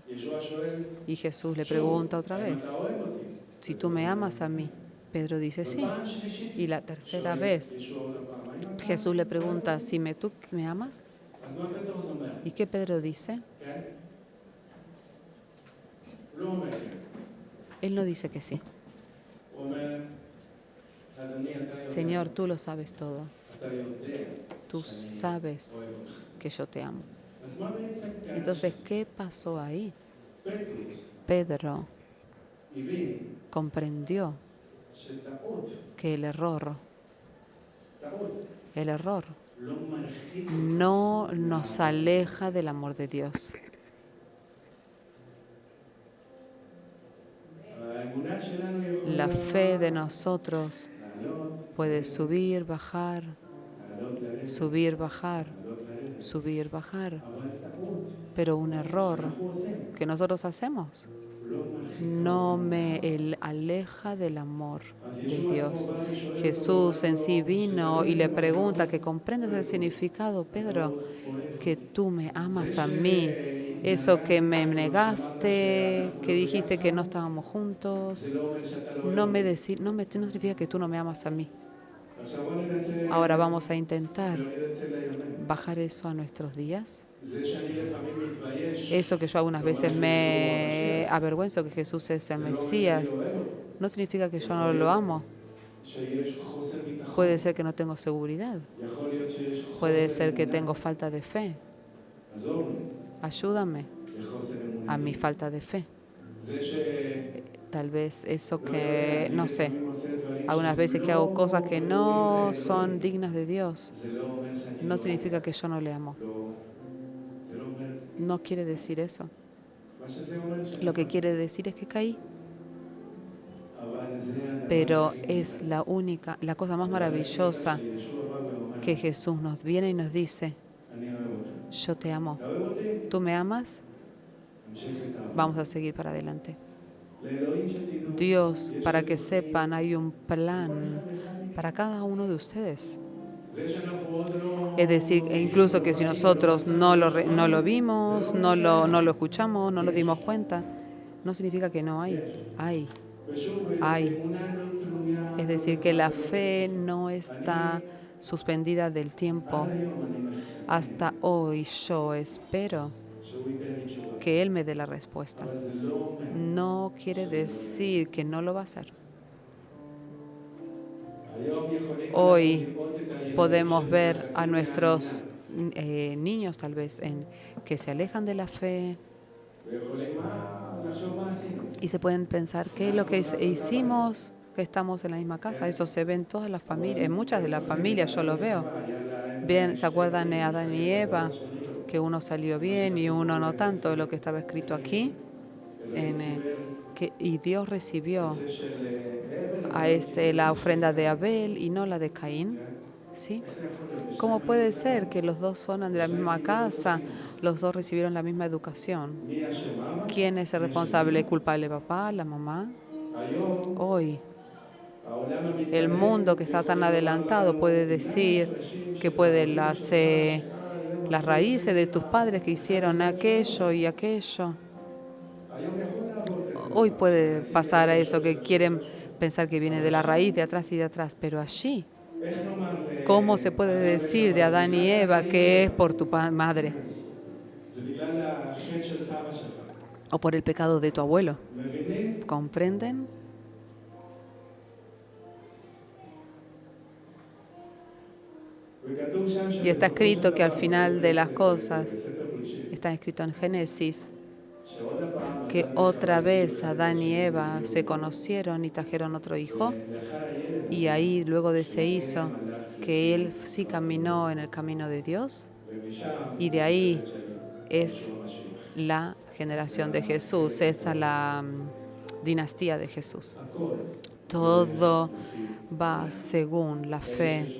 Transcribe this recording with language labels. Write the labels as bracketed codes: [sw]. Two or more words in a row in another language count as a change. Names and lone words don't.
[es] Y Jesús le pregunta otra vez, si tú me amas a mí. Pedro dice sí. Y la tercera vez Jesús le pregunta, ¿tú me amas? ¿Y qué Pedro dice? [he] לא אומר כן. [es] Él no dice que sí. [he] הוא אומר, אדוני, אתה יודע, [es] Señor, tú lo sabes todo. [he] אתה יודע [es] Tú sabes [he] אוהב אותך. [es] que yo te amo. [he] אז מה בעצם כאן? [es] Entonces, ¿qué pasó ahí? [he] פטרוס [es] Pedro [he] הבין [es] comprendió [he] שטעות, [es] que el error [he] טעות, לא מרחיק [es] no nos aleja del amor de Dios. [he] האמונה שלנו יכולה [es] La fe de nosotros [he] לעלות, [es] puede subir, bajar, [he] לעלות לרדת, [es] subir, bajar, [he] לעלות לרדת. [es] subir, bajar. [he] אבל טעות, [es] Pero un error [he] אנחנו עושים, [es] que nosotros hacemos [he] לא מרחיק. [es] no me aleja del amor de Dios. Jesús en sí vino y le pregunta que comprendes el significado, Pedro, que tú me amas a mí. Eso que me negaste, que dijiste que no estábamos juntos, no significa que tú no me amas a mí. [he] עכשיו בוא ננסה [es] Ahora vamos a intentar [he] להוריד את זה לימינו. [es] bajar eso a nuestros días. [he] זה שאני לפעמים מתבייש, [es] Eso que yo algunas veces me avergüenzo que Jesús es el Mesías, no significa que yo no lo amo. [he] שיש חוסר ביטחון, [es] Puede ser que no tengo seguridad, [he] יכול להיות שיש [es] puede [he] חוסר [es] ser que [he] אמונה. [es] tengo falta de fe. [he] עזור לי [es] Ayúdame [he] לחוסר אמונה. [es] a mi falta de fe. [he] זה שלפעמים [es] Tal vez eso que, no sé, algunas veces que hago cosas que no son dignas de Dios, [he] זה לא אומר שאני [es] no significa que yo no le amo. [he] לא, זה לא אומר את זה. [es] No quiere decir eso. [he] מה שזה אומר שאני [es] Lo que quiere decir es que caí, [he] אבל זה הדבר [es] pero [he] הכי [es] es la cosa más maravillosa [he] שישוע בא ואומר, [es] que Jesús nos viene y nos dice, [he] אני אוהב אותך. [es] yo te amo. [he] אתה אוהב אותי? [es] ¿Tú me amas? [he] תמשיך את האהבה. [es] Vamos a seguir para adelante. [he] לאלוהים שתדעו, [es] Dios, para que sepan, hay un plan para cada uno de ustedes. [he] זה שאנחנו עוד לא... [es] Es decir, e incluso que si nosotros no lo vimos, no lo escuchamos, no nos dimos cuenta, no significa que no hay. Hay. [he] ושוב, [es] hay. [he] אמונה לא תלויה. [es] Es decir, que la fe no está suspendida del tiempo. [he] עד היום אני מחכה [es] Hasta hoy yo espero [he] שהוא ייתן לי תשובה. [es] que Él me dé la respuesta. [he] אבל זה לא אומר. [es] No quiere decir que no lo va a hacer. [he] היום יכולים [es] Hoy [he] לראות את הילדים [es] podemos [he] שלנו [es] ver [he] מחכים [es] a nuestros [he] מהאמונה. [es] niños tal vez que se alejan de la fe [he] ויכולים לחשוב מה עשינו. [es] y se pueden pensar qué es lo que hicimos, que estamos en la misma casa. Eso se ve en todas las familias, en muchas de las familias yo lo veo. Bien, ¿se acuerdan de Adán y Eva? Que uno salió bien y uno no tanto, lo que estaba escrito aquí. Y Dios recibió [he] זה של [es] a la ofrenda de Abel y no la de Caín. ¿Sí? ¿Cómo puede ser que los dos son de la misma casa, los dos recibieron la misma educación? [he] מי אשם? אבא? [es] ¿Quién es el responsable? ¿El culpable, papá, la mamá? [he] היום [es] Hoy, [he] העולם המתקדם [es] el mundo que está tan adelantado puede decir que puede las raíces de tus padres que hicieron aquello y aquello. [he] היום יכול לעבור כזה. [es] Hoy puede pasar a eso, que quieren pensar que viene de la raíz, de atrás y de atrás, pero allí, [he] איך נאמר [es] ¿cómo se puede decir de Adán y Eva que es por tu madre [he] זה בגלל החטא של סבא שלך. [es] o por el pecado de tu abuelo? [he] מבינים? [es] ¿Comprenden? [he] וכתוב שם [es] Y está escrito que al [he] שבסופו של [es] final de las [he] דבר, [es] cosas, [he] בספר בראשית, [es] está escrito en Génesis, [he] שעוד הפעם [es] que [he] אדם [es] otra [he] וחווה [es] vez [he] הגיעו [es] Adán y [he] אחד [es] Eva [he] לשני, [es] se conocieron y trajeron otro hijo, [he] לאחר הילד [es] y ahí luego de ese hizo que él sí caminó en el camino de Dios, [he] ומשם [es] y de ahí [he] של [es] es [he] המשיח. [es] la generación de Jesús, esa la dinastía de Jesús. [he] הכל. [es] Todo va según la fe.